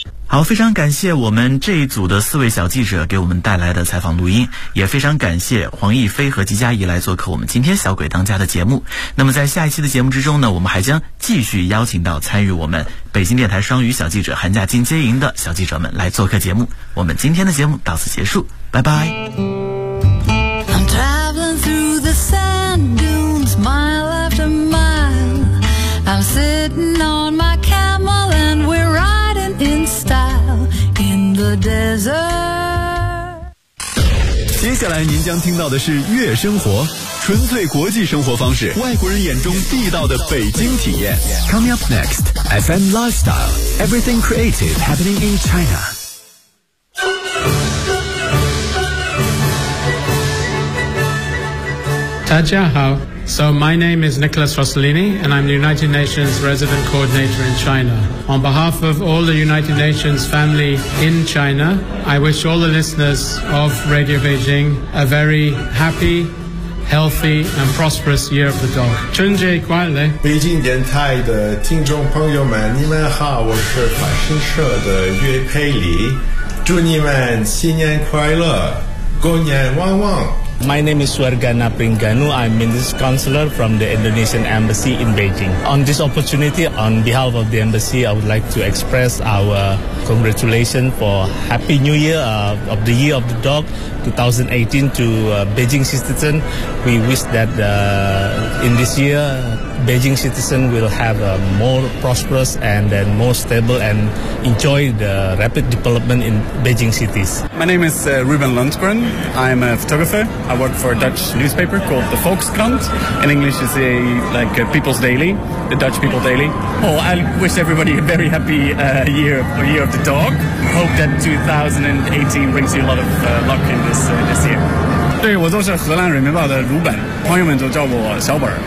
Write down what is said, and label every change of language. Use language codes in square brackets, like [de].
[zh] 好，非常感谢我们这一组的四位小记者给我们带来的采访录音，也非常感谢黄逸飞和吉佳怡来做客我们今天小鬼当家的节目。那么在下一期的节目之中呢，我们还将继续邀请到参与我们北京电台双语小记者寒假进阶营的小记者们来做客节目。我们今天的节目到此结束，拜拜。 [en] I'm traveling through the sand dunes mile after mile. I'm sitting on my camel and we're riding. [zh] 接下来您将听到的是悦生活，纯粹国际生活方式，外国人眼中地道的北京体验。 [en] Coming up next, FM Lifestyle, Everything Creative Happening in China。 [zh] 大家好。 [en] So my name is Nicholas Rossellini, and I'm the United Nations Resident Coordinator in China. On behalf of all the United Nations family in China, I wish all the listeners of Radio Beijing a very happy, healthy, and prosperous Year of the Dog. [zh] 春节快乐！北京电台的听众朋友们，你们好，我是法新社的岳佩里，祝你们新年快乐，狗年旺旺。 [en] My name is Suargana Pringanu. I'm Minister Counselor from the Indonesian Embassy in Beijing. On this opportunity, on behalf of the Embassy, I would like to express our congratulations for Happy New Year of the Year of the Dog 2018 to Beijing citizens. We wish that in this year, Beijing citizens will have a more prosperous and then more stable and enjoy the rapid development in Beijing cities. My name is Ruben Lundgren. I'm a photographer. I work for a Dutch newspaper called the Volkskrant. In English, it's a People's Daily, the Dutch People Daily. Well, I wish everybody a very happy year of the dog. Hope that 2018 brings you a lot of luck in this year. [zh] 对，我就是荷兰人民报的鲁本，朋友们都叫我小本。